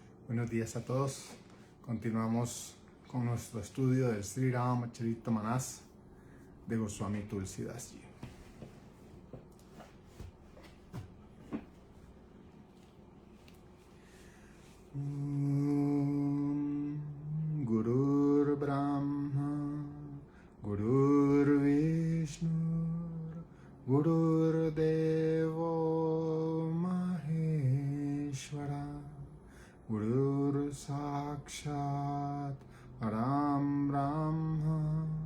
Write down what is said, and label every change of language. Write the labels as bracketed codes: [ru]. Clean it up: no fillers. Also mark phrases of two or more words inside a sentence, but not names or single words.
[es] Buenos días a todos. Continuamos con nuestro estudio del Sri Ramacharita Manas de Goswami Tulsidas Ji. [sa] Gurur Brahma, Gurur Vishnu, Gurur Devo Maheshwara, Gurur Sakshat Param Brahma,